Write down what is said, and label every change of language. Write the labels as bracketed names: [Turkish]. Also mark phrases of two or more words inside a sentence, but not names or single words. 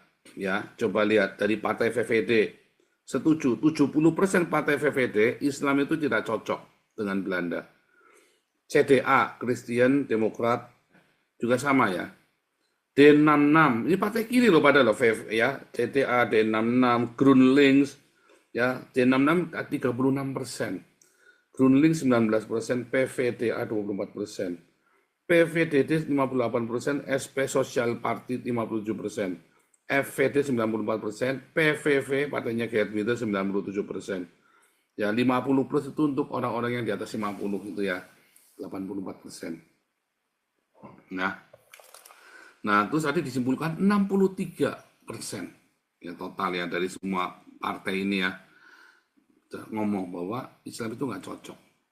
[Indonesian] Ya, coba lihat dari partai VVD. Setuju, 70% partai VVD Islam itu tidak cocok dengan Belanda. CDA, Christian Demokrat juga sama ya. D66, ini partai kiri loh pada loh, ya. CDA, D66, GroenLinks, ya, D66 36%, GroenLinks 19%, PVDA 24%, PVDD 58%, SP Social Party 57%, FVD 94%, PVV partainya Geert Wilders 97%. Ya, 50 plus itu untuk orang-orang yang di atas 50 itu ya. 84%. Nah, terus tadi disimpulkan 63% ya total ya dari semua partai ini ya ngomong bahwa Islam itu nggak cocok.